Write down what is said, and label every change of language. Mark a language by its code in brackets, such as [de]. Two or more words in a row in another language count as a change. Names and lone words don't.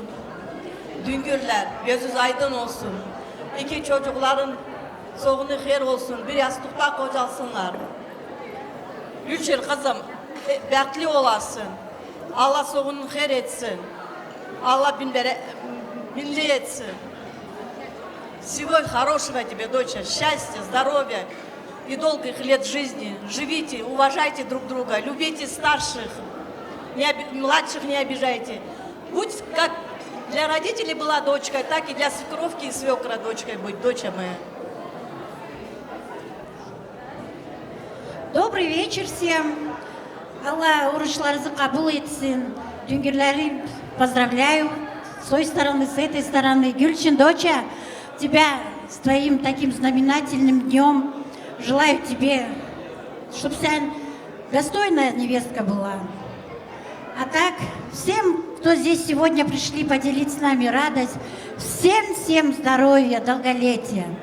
[tr] Düngürler gözünüz aydın olsun. İki çocukların soğunu her olsun. Bir yastıkta kocalsınlar. 3 yıl kızım bekli olasın. Allah soğunu her etsin. Allah binli etsin. [ru] Всего хорошего тебе, доча, счастья, здоровья и долгих лет жизни. Живите, уважайте друг друга, любите старших, младших не обижайте. Будь как для родителей была дочкой, так и для свекровки и свекра дочкой будь, доча моя. Добрый вечер всем. [tr] Allah oruçlarınızı kabul etsin. [ru] Düngürleri поздравляю. С той стороны, с этой стороны. Гюльчин, доча, тебя с твоим таким знаменательным днем. Желаю тебе, чтобы вся достойная невестка была. А так, всем, кто здесь сегодня пришли поделить с нами радость, всем здоровья, долголетия.